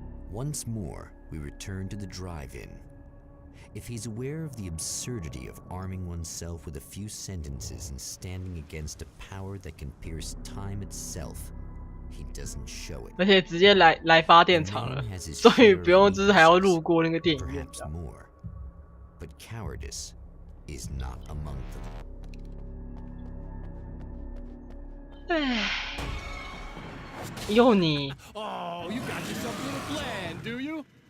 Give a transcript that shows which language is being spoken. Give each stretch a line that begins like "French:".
English: Once more, we return to the drive-in. If he's aware of the absurdity of arming oneself with a few sentences and standing against a power that can pierce time itself, he doesn't show it.
Chinese: 而且直接来发电厂了，所以不用就是还要路过那个电影院。
English: Perhaps more, but cowardice is not among them.
Chinese: 唉，又你。
English: Oh, you got yourself a little plan, do you?